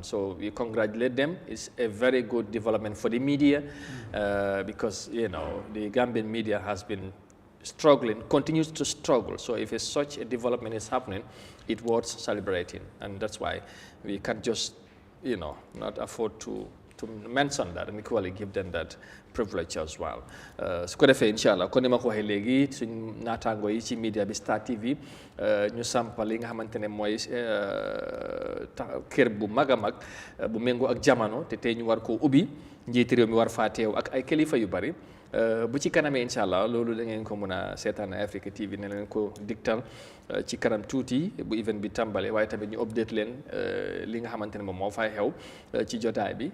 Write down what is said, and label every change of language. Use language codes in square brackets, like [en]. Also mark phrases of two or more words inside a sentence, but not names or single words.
[en] So we congratulate them. It's a very good development for the media because, the Gambian media has been struggling, continues to struggle. So if such a development is happening, it worth celebrating. And that's why we can't just, not afford to mention that and equally give them that privilege as well. [wo] Su ko defee [ar] إن شاء الله [wo] kon ni ma ko waxee léegi suñ naataango yi ci media bi Star TV ñu sampal li nga xamante ne mooy kër bu mag a mag bu méngoo ak jamono te tey ñu war koo ubbi njiiti réew mi war faa teew ak ay kilifa yu bari. bu ci kanamee [ar] إن شاء الله [wo] loolu da ngeen ko mën a seetaan Eyeafrica TV ne leen ko digtal ci kanam tuuti bu event bi tàmbale waaye tamit ñu update leen li nga xamante ne moom moo fay xew ci jotaay bi